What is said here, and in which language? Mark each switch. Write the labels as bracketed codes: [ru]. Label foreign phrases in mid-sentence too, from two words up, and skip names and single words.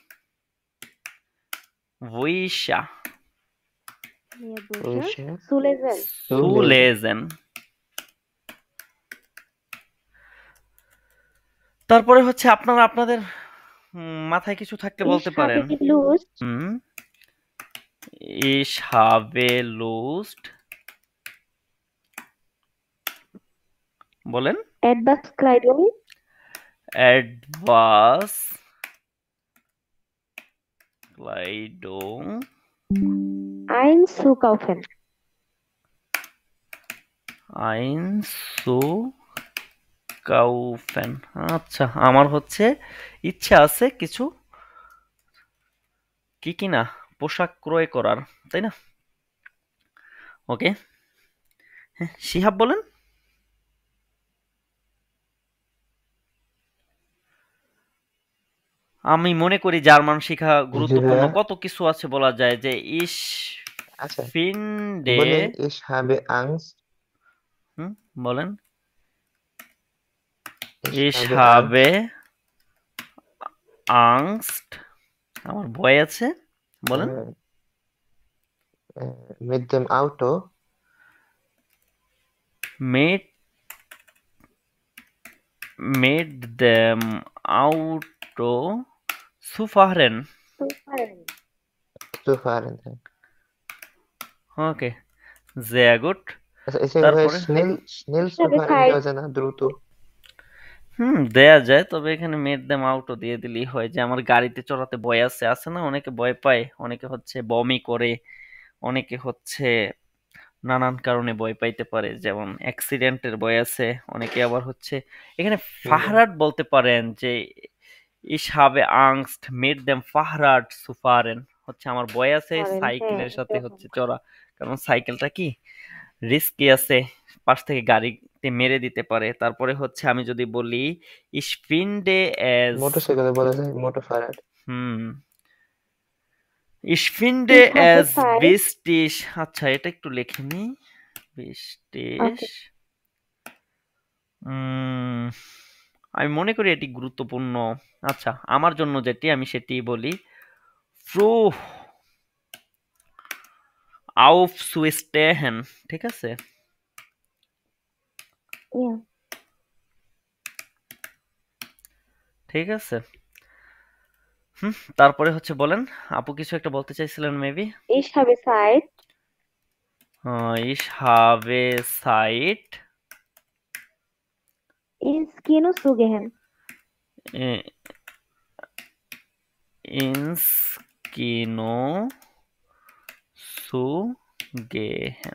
[bn] বইসা, ভাইয়া বসা ওইসে [de] Zulesen. সুলেজেন। [bn] তারপরে হচ্ছে আপনারা আপনাদের মাথায় কিছু থাকলে বলতে [de] Ich [bn] পারেন। [de] habe Lust. হুম, ich habe Lust, বলেন। Etwas Kleidung etwas Kleidung einzukaufen. einzukaufen। [bn] আচ্ছা, আমার হচ্ছে ইচ্ছা আছে কিছু কি না পোশাক ক্রয় করার, তাই না? ওকে, হ্যাঁ, শিহাব বলেন। আমি মনে করি জার্মান শেখা জি গুরুত্বপূর্ণ, ভাইয়া। কত কিছু আছে বলা যায় যে ইস আচ্ছা, [de] ফিন্ডে। বলেন ich habe Angst. [bn] বলেন। [de] Ich Ich habe habe Angst. Angst, [bn] আমার ভয় আছে, বলেন। [de] Mit dem Auto. Mit dem Auto zu fahren. Zu fahren. [bn] হ্যাঁ। ওকে, [de] sehr gut. [bn] আচ্ছা, এসে ভাই তারপরে [de] schnell zu [bn] তবে [de] fahren [bn] খাই দেওয়া যায় না, দ্রুত? দেয়া যায়, তবে এখানে [de] mit dem Auto [bn] দিয়ে দিলেই হয়। যে আমার গাড়িতে চড়াতে ভয় আছে, আছে না? অনেকে ভয় পায়, অনেকে হচ্ছে বমি করে, অনেকে হচ্ছে নানান কারণে ভয় পাইতে পারে, যেমন অ্যাক্সিডেন্টের ভয় আছে। অনেকে আবার হচ্ছে এখানে ফাহরাট বলতে পারেন যে [de] ich habe Angst mit dem Fahrrad zu fahren, [bn] হচ্ছে আমার ভয় আছে করেন। হ্যাঁ সাইকেলের সাথে এরকম। হচ্ছে চড়া, কারণ সাইকেলটা কি রিস্কি আছে, পাশ থেকে গাড়িতে মেরে দিতে পারে। তারপরে হচ্ছে আমি যদি বলি [de] ich finde es, [bn] মোটরসাইকেলে বলা যায় Motorfahrrad. হুম, [de] ich finde Ich habe es Zeit. wichtig, [bn] আচ্ছা এটা একটু লিখে নিই, wichtig। ওকে। আমি মনে করি এটি গুরুত্বপূর্ণ। আচ্ছা, আমার জন্য যেটি, আমি সেটি বলি, [de] froh aufzustehen, [bn] ঠিক আছে? [de] Ja. [bn] ঠিক আছে। তারপরে হচ্ছে বলেন, আপু কিছু একটা বলতে চাইছিলেন মেবি। [de] Ich habe Zeit. Ich habe Zeit Ins Kino zu gehen. äh, ins Kino zu gehen.